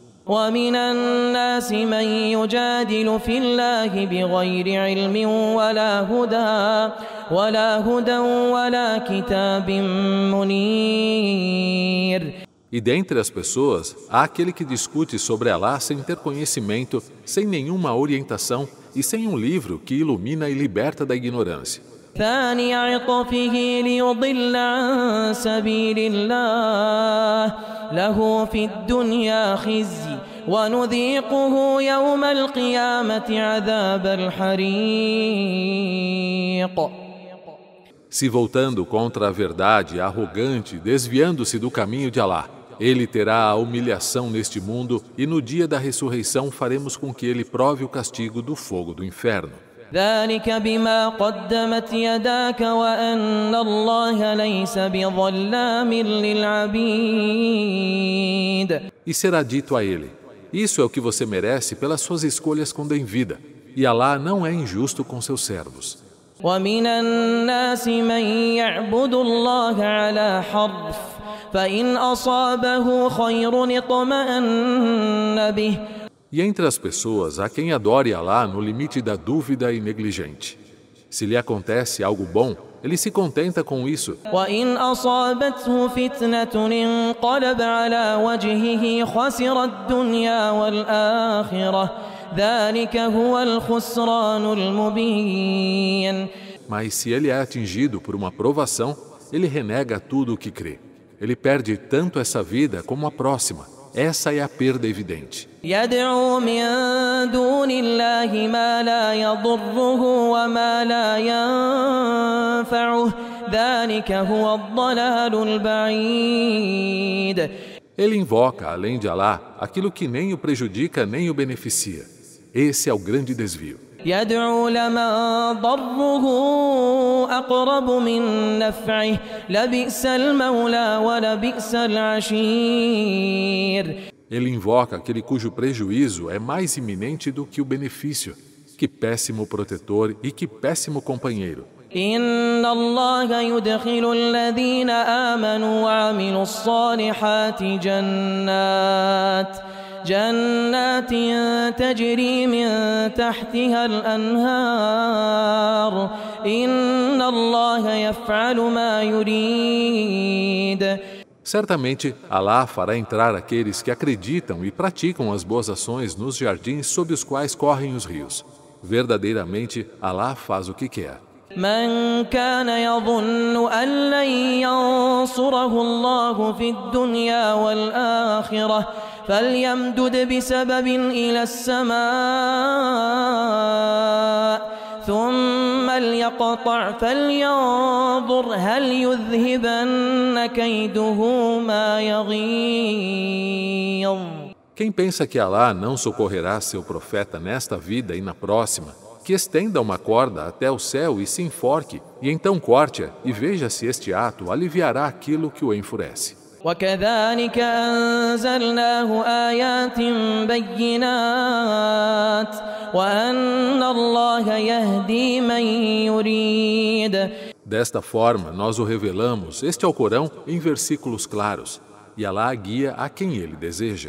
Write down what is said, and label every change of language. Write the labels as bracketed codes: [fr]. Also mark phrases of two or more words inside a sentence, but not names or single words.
[ar] ومن الناس من يجادل في الله بغير علم ولا هدى ولا كتاب منير. [pt] E dentre as pessoas, há aquele que discute sobre Alá sem ter conhecimento, sem nenhuma orientação e sem um livro que ilumina e liberta da ignorância. [ar] ثاني عطفه ليضل عن سبيل الله له في الدنيا خزي ونذيقه يوم القيامة عذاب الحريق. [pt] Se voltando contra a verdade, arrogante, desviando-se do caminho de Alá, ele terá a humilhação neste mundo e no dia da ressurreição faremos com que ele prove o castigo do fogo do inferno. [ar] ذلك بما قدمت يداك وأن الله ليس بظلام للعبيد. [pt] E será dito a ele: isso é o que você merece pelas suas escolhas quando em vida, e Alá não é injusto com seus servos. [ar] ومن الناس من يعبد الله على حرف فإن أصابه خير اطمأن به. [pt] E entre as pessoas há quem adore Alá no limite da dúvida e negligente. Se lhe acontece algo bom, ele se contenta com isso. [ar] وإن أصابته فتنة انقلب على وجهه خسر الدنيا والآخرة ذلك هو الخسران المبين. [pt] Mas se ele é atingido por uma provação, ele renega tudo o que crê. Ele perde tanto essa vida como a próxima. Essa é a perda evidente. [ar] يدعو من دون الله ما لا يضره وما لا ينفعه ذلك هو الضلال البعيد. [pt] Ele invoca, além de Alá, aquilo que nem o prejudica nem o beneficia. Esse é o grande desvio. [ar] يدعو لمن ضره أقرب من نفعه لبئس المولى ولبئس العشير. [pt] Ele invoca aquele cujo prejuízo é mais iminente do que o benefício. Que péssimo protetor e que péssimo companheiro. [ar] إن الله يدخل الذين آمنوا وعملوا الصالحات جنات تجري من تحتها الأنهار إن الله يفعل ما يريد. [pt] Certamente, Alá fará entrar aqueles que acreditam e praticam as boas ações nos jardins sob os quais correm os rios. Verdadeiramente, Alá faz o que quer. [ar] من كان يظن أن لن ينصره الله في الدنيا والآخرة فليمدد بسبب إلى السماء ثم ليقطع فلينظر هل يذهبن كيده ما يغيظ. [pt] Quem pensa que Alá não socorrerá seu profeta nesta vida e na próxima, que estenda uma corda até o céu e se enforque, e então corte-a e veja se este ato aliviará aquilo que o enfurece. [ar] وكذلك أنزلناه آيات بينات وأن الله يهدي من يريد. [pt] Desta forma, nós o revelamos, este é o Corão, em versículos claros, e Alá guia a quem ele deseja.